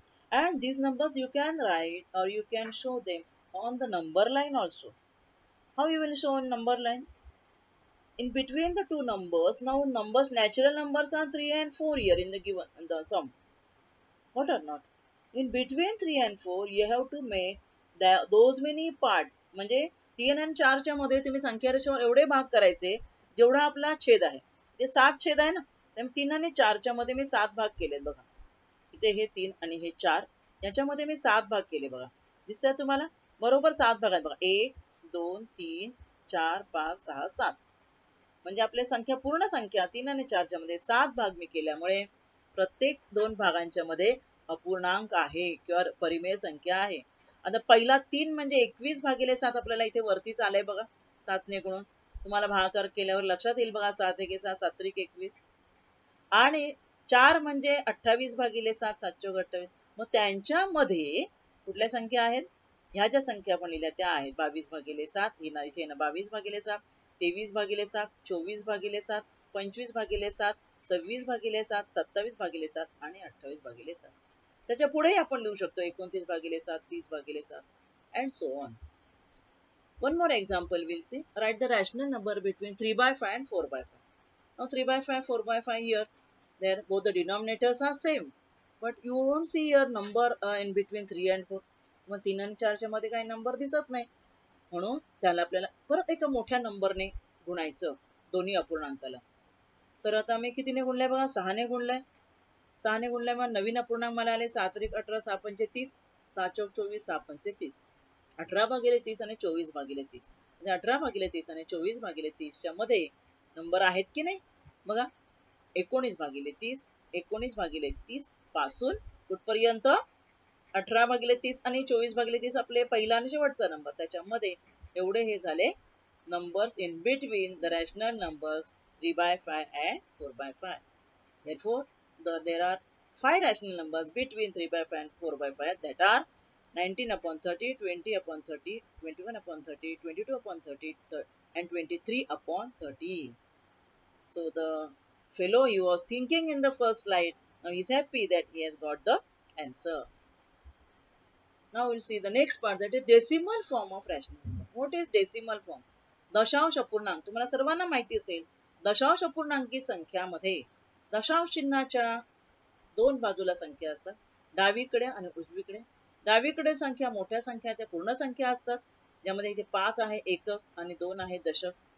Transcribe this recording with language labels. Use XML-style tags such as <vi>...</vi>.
<en>And these numbers you can write or you can show them on the number line also. How you will show in number line? In between the two numbers, now numbers, natural numbers are 3 and 4 here in the given in the sum. What or not? In between 3 and 4, you have to make those many parts.</en> <mr>म्हणजे 3 आणि 4 च्या मध्ये तुम्ही संख्या रेषेवर एवढे भाग करायचे जेवढा आपला छेद आहे. ते 7 छेद आहे ना, त्यामुळे 3 आणि 4 च्या मध्ये मी 7 भाग केलेत बघा. इथे हे 3 आणि हे 4 याच्यामध्ये मी 7 भाग केले बघा. दिसतंय तुम्हाला? बरोबर 7 भाग आहेत बघा. 1 2 3 4 5 6 7. म्हणजे आपल्या संख्या पूर्ण संख्या 3 आणि 4 च्या मध्ये 7 भाग मी केल्यामुळे प्रत्येक दोन भागांच्या मध्ये अपूर्णांक आहे किंवा परिमेय संख्या आहे. आता पहिला 3 म्हणजे 21 भागिले 7 आपल्याला इथे वरतीच आलंय बघा 7 ने गुणून. तुम्हाला भागाकार केल्यावर लक्षात येईल बघा 7 1 6 7 3 21. आणि 4 म्हणजे 28 भागिले 7 7 चौक 28. मग त्यांच्यामध्ये कुठल्या संख्या आहेत? ह्या ज्या संख्या आपण लिहिल्या त्या आहेत 22 भागिले 7 इथे ना 22 भागिले 7, 23 भागिले 7, 24 भागिले 7, 25 भागिले 7, 26 भागिले 7, 27 भागिले 7 आणि 28 भागिले 7. त्याच्या पुढे आपण लिहू शकतो 29 भागिले 7, 30 भागिले 7</mr> <en>and so on. One more example we'll see. Write the rational number between 3 by 5 and 4 by 5. Now 3 by 5, 4 by 5 here. There both the denominators are same. But you won't see your number in between 3 and 4.</en> <mr>मग 3 आणि 4 च्या मध्ये काही number दिसत नाही. म्हणून त्याला आपल्याला परत एका मोठ्या नंबरने गुणायचं दोन्ही अपूर्णांकाला. तर आता मी कितीने गुणलंय बघा 6 ने गुणलंय. 6 ने गुणलंय मग नवीन अपूर्णांक मला आले 7 3 18 6 5 30 6 चौक 24 6 5 30. 18 भागिले 30 आणि 24 भागिले 30. म्हणजे 18 भागिले 30 आणि 24 भागिले 30 च्या मध्ये नंबर आहेत की नाही? बघा 19 भागिले 30, 19 भागिले 30 पासून कुठपर्यंत 18 भागिले 30 आणि 24 भागिले 30 आपले पहिला आणि शेवटचा नंबर. त्याच्यामध्ये एवढे हे झाले</mr> <en>numbers in between the rational numbers 3 by 5 and 4 by 5. Therefore, there are 5 rational numbers between 3 by 5 and 4 by 5 that are 19 upon 30, 20 upon 30, 21 upon 30, 22 upon 30 and 23 upon 30. So the fellow he was thinking in the first slide, now he is happy that he has got the answer. Now we'll see the next part, that is decimal form of rational number. What is decimal form?</en> <mr>दशांश अपूर्णांक. तुम्हाला सर्वांना माहिती असेल दशांश अपूर्णांकी संख्यामध्ये दशांश चिन्हाच्या दोन बाजूला संख्या असतात, डावीकडे आणि उजवीकडे. डावीकडे संख्या मोठ्या संख्या त्या पूर्ण संख्या असतात, ज्यामध्ये इथे 5 आहे एकक आणि 2 आहे दशक.</mr>